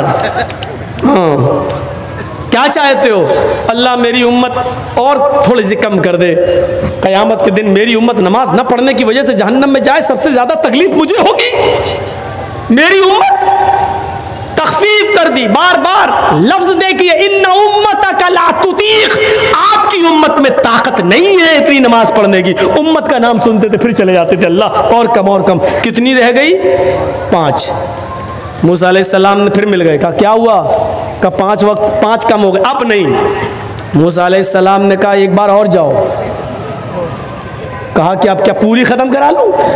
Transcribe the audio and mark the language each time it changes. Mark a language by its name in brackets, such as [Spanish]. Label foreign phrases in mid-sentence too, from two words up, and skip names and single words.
[Hindi] हाँ, क्या चाहते हो? अल्लाह मेरी उम्मत और थोड़ी सी कम कर दे, कयामत के दिन मेरी उम्मत नमाज न पढ़ने की वजह से जहन्नम में जाए, सबसे ज्यादा तकलीफ मुझे होगी। मेरी उम्मत तखफीफ कर दी, बार बार लफ्ज देखिए, [Arabic] إن أمتك لا تطيق, [Hindi] आपकी उम्मत में ताकत नहीं है इतनी नमाज पढ़ने की। उम्मत का नाम सुनते थे फिर चले जाते थे, अल्लाह और कम और कम। कितनी रह गई? 5। मूसा अलैहिस्सलाम ने फिर मिल गए, कहा क्या हुआ? कहा 5 वक्त, 5 कम हो गए, अब नहीं। मूसा अलैहिस्सलाम ने कहा एक बार और जाओ। कहा कि अब क्या पूरी खत्म करा लूं?